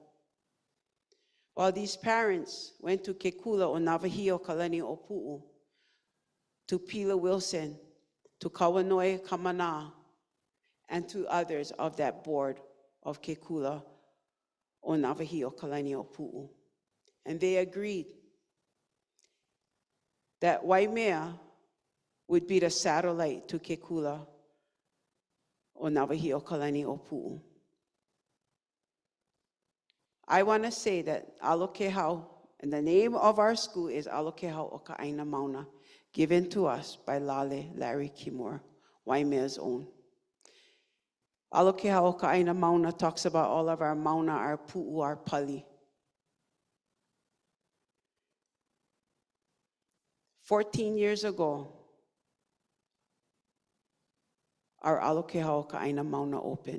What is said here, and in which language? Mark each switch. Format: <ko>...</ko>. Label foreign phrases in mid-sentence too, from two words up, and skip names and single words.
<en>While these parents went to Ke Kula o Nāwahīokalaniʻōpuʻu, to Pila Wilson, to Kawanoi Kamana, and to others of that board of Ke Kula o Nāwahīokalaniʻōpuʻu. And they agreed that Waimea would be the satellite to Ke Kula o Nāwahīokalaniʻōpuʻu. I want to say that ʻAlo Kēhau, and the name of our school is ʻAlo Kēhau o Ka Aina Mauna, given to us by Lale Larry Kimura, Waimea's own. ʻAlo Kēhau o Ka Aina Mauna talks about all of our mauna, our pu'u, our pali. 14 years ago, our ʻAlo Kēhau o Ka Aina Mauna opened.</en>